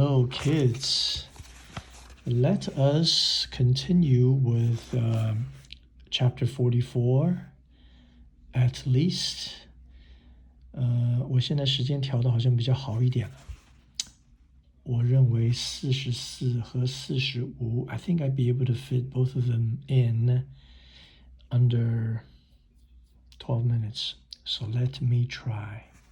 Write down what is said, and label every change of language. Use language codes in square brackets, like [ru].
[en] kids, let us continue with chapter 44 at least. [zh] 我现在时间调的好像比较好一点了。我认为44和45 [en] I think I'd be able to fit both of them in under 12 minutes. So let me try.